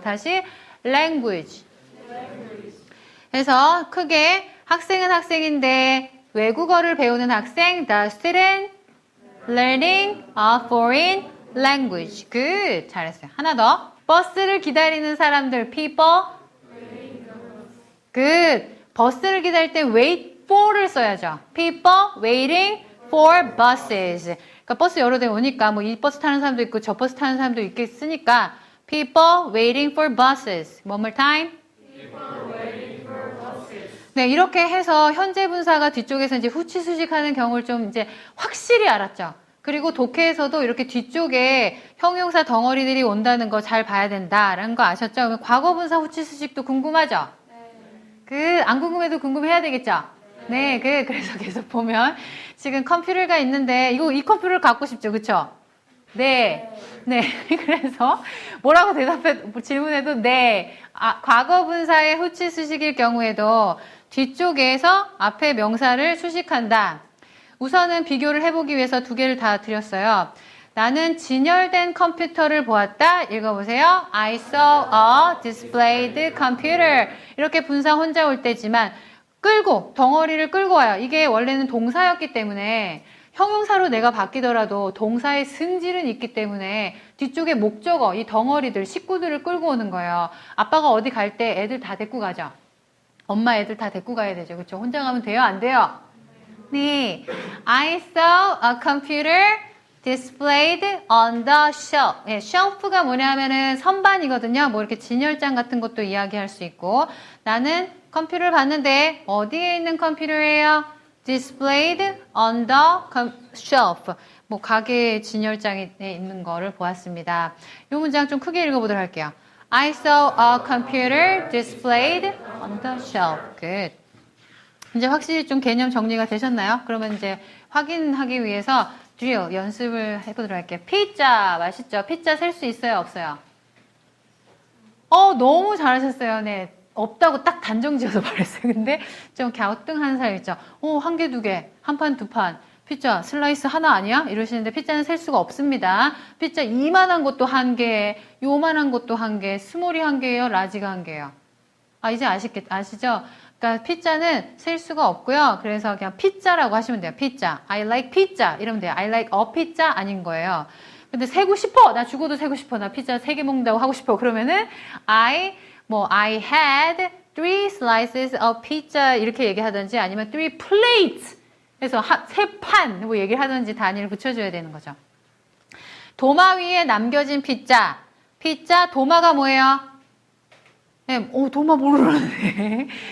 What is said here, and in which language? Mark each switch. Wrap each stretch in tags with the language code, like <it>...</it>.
<ko>다시 language. 그래서 크게 학생은 학생인데 외국어를 배우는 학생,</ko> <en>the student learning a foreign language. Good.</en> <ko>잘했어요. 하나 더. 버스를 기다리는 사람들, people.</ko> <en>Good.</en> <ko>버스를 기다릴 때</ko> <en>wait for</en> <ko>를 써야죠.</ko> <en>People waiting for buses.</en> <ko>그러니까 버스 여러 대 오니까 뭐 이 버스 타는 사람도 있고 저 버스 타는 사람도 있겠으니까</ko> <en>people waiting for buses. One more time.</en> <ko>네, 이렇게 해서 현재 분사가 뒤쪽에서 이제 후치수식하는 경우를 좀 이제 확실히 알았죠. 그리고 독해에서도 이렇게 뒤쪽에 형용사 덩어리들이 온다는 거 잘 봐야 된다라는 거 아셨죠? 그러면 과거 분사 후치수식도 궁금하죠? 안 궁금해도 궁금해야 되겠죠? 네, 그래서 계속 보면 지금 컴퓨터가 있는데 이 컴퓨터를 갖고 싶죠, 그쵸? 네. 그래서 뭐라고 질문해도 네. 과거 분사의 후치수식일 경우에도 뒤쪽에서 앞에 명사를 수식한다. 우선은 비교를 해보기 위해서 두 개를 다 드렸어요. 나는 진열된 컴퓨터를 보았다. 읽어보세요.</ko> <en>I saw a displayed computer.</en> <ko>이렇게 분사 혼자 올 때지만 덩어리를 끌고 와요. 이게 원래는 동사였기 때문에 형용사로 내가 바뀌더라도 동사의 승질은 있기 때문에 뒤쪽에 목적어, 이 덩어리들, 식구들을 끌고 오는 거예요. 아빠가 어디 갈 때 애들 다 데리고 가죠. 엄마 애들 다 데리고 가야 되죠. 그렇죠? 혼자 가면 돼요? 안 돼요? 네.</ko> <en>I saw a computer displayed on the shelf.</en> <ko>네, shelf가 뭐냐면은 선반이거든요. 뭐 이렇게 진열장 같은 것도 이야기할 수 있고. 나는 컴퓨터를 봤는데 어디에 있는 컴퓨터예요?</ko> <en>displayed on the shelf.</en> <ko>뭐 가게 진열장에 있는 거를 보았습니다. 이 문장 좀 크게 읽어보도록 할게요.</ko> <en>I saw a computer displayed on the shelf. Good.</en> <ko>이제 확실히 좀 개념 정리가 되셨나요? 그러면 이제 확인하기 위해서 drill 연습을 해보도록 할게요. 피자 맛있죠? 피자 셀 수 있어요? 없어요? 너무 잘하셨어요. 네. 없다고 딱 단정 지어서 말했어요. 근데 좀 갸우뚱한 사람 있죠. 한 개, 두 개, 한 판, 두 판. 피자 슬라이스 하나 아니야? 이러시는데 피자는 셀 수가 없습니다. 피자 이만한 것도 한 개, 요만한 것도 한 개, 스몰이 한 개예요, 라지가 한 개예요. 이제 아시죠? 그러니까 피자는 셀 수가 없고요. 그래서 그냥 피자라고 하시면 돼요. 피자.</ko> <en>I like pizza</en> <ko>이러면 돼요.</ko> <en>I like a pizza</en> <ko>아닌 거예요. 근데 세고 싶어. 나 죽어도 세고 싶어. 나 피자 3개 먹는다고 하고 싶어. 그러면은</ko> <en>I had 3 slices of pizza</en> <ko>이렇게 얘기하든지 아니면</ko> <en>3 plates</en> <ko>그래서 3판 뭐 얘기를 하든지 단위를 붙여줘야 되는 거죠. 도마 위에 남겨진 피자. 도마가 뭐예요? 네, 도마 모르는데.</ko>